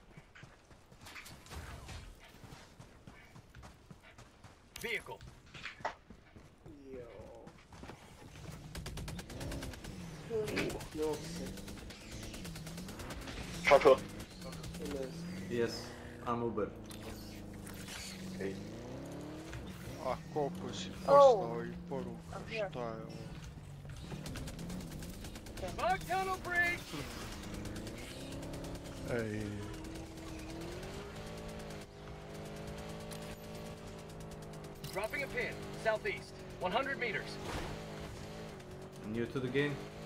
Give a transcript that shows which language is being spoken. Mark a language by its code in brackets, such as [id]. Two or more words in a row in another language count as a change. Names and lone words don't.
[en] Vehicle. Yo. [de] Schaut. [en] Yes, I'm Uber. Okay. [sr] A koliko si poslao i poruka, šta je ovo? [en] Bug tunnel breach. Ej. Dropping a pin. Southeast. 100 meters. New to the game?